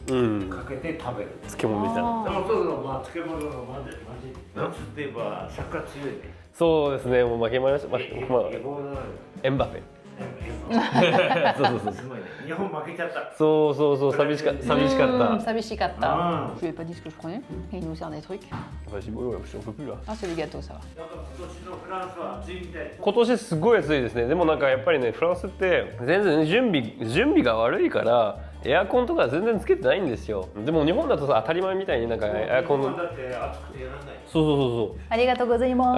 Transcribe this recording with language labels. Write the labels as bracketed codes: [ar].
[ja] うん。かけて食べる、漬物みたいな。あーそうそう、まあ、漬物のまで夏って言えばサッカー強いね、そうですね、もう負けました。まあ、英語のエンバペ。そう。すごいね、日本負けちゃったそう、寂しかった。 Sabishikata. [fr] Je lui ai pas dit ce que je prenais. Et il nous sert des trucs. Vas-y, bon, j'en peux plus là。 Ah, c'est des gâteaux, ça va. [ja] なんか今年のフランスは暑いみたい。今年すごい暑いですね。でもなんかやっぱりね、フランスって全然準備が悪いからエアコンとか全然つけてないんですよ。でも日本だとさ当たり前みたいになんかエアコン日本だって暑くてやらない。そう。ありがとうございます。